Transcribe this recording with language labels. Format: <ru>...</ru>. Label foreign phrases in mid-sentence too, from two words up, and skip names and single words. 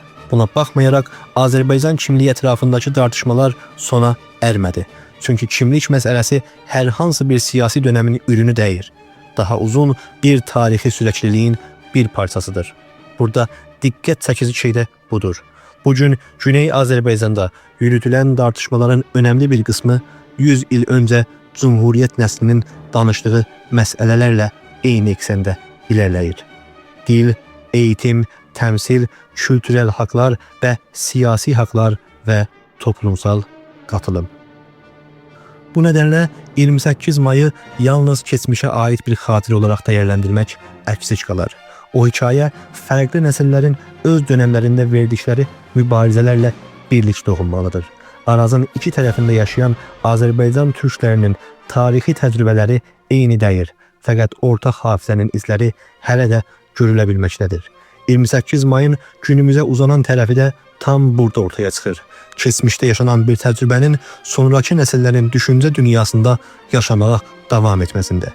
<az>Buna baxmayaraq Azərbaycan kimliyi ətrafındakı tartışmalar sona ermədi. Çünki kimlik məsələsi hər hansı bir siyasi dönemin ürünü deyil.</az> <tr>Daha uzun bir tarixi sürekliliğin bir parçasıdır.</tr> <az>Burada diqqət çəkici şey də budur.</az> <tr>Bugün Güney Azərbaycanda yürütülen tartışmaların önemli bir kısmı 100 il önce Cumhuriyet neslinin danıştığı məsələlərlə eyni eksende ilerleyir. Dil, eğitim, təmsil, kültürel haklar və siyasi haklar və toplumsal katılım. Bu nedenle 28 Mayı yalnız keçmişe ait bir xatirə olarak değerlendirmek əksik qalar. O hikaye farklı nesillerin öz dönemlerinde verdikleri mübarizelerle birlik doğulmalıdır.</tr> <az>Arazın iki tarafında yaşayan Azərbaycan türklərinin tarixi təcrübələri eyni deyil. Fəqət ortaq hafizənin izləri hələ də görülə bilməkdədir. 28 mayın günümüze uzanan tərəfi də tam burada ortaya çıxır. Keçmişdə yaşanan bir təcrübənin sonraki nəsillərin düşüncə dünyasında yaşamağa davam etməsində.</az>